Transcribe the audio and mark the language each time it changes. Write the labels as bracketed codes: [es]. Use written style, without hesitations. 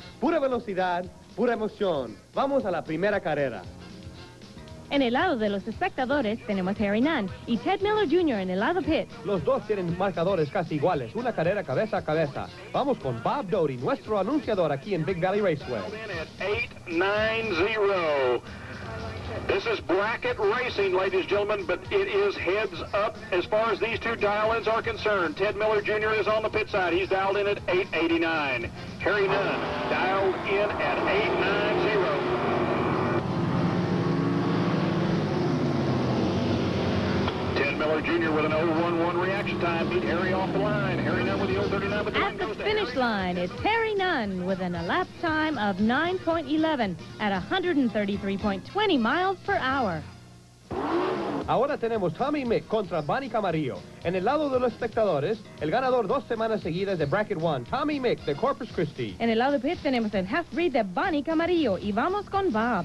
[es] Pura velocidad, pura emoción. Vamos a la primera carrera. En el lado de los espectadores tenemos Harry Nunn y Ted Miller Jr. en el lado pit. Los dos tienen marcadores casi iguales, una carrera cabeza a cabeza. Vamos con Bob Doty, nuestro anunciador aquí en Big Valley Raceway. [en] 890. This is bracket racing, ladies and gentlemen, but it is heads up as far as these two dial-ins are concerned. Ted Miller Jr. is on the pit side. He's dialed in at 889. Harry Nunn dialed in at 890. Ted Miller Jr. with an 011 reaction time beat Harry off the line. Harry Nunn with the 039. But at the finish line, it's Harry Nunn with an elapsed time of 9.11 at 133.20 miles per hour. [es] Ahora tenemos Tommy Mick contra Bonnie Camarillo. En el lado de los espectadores, el ganador 2 semanas seguidas de Bracket 1, Tommy Mick de Corpus Christi. En el lado pit tenemos el half-breed de Bonnie Camarillo y vamos con Bob.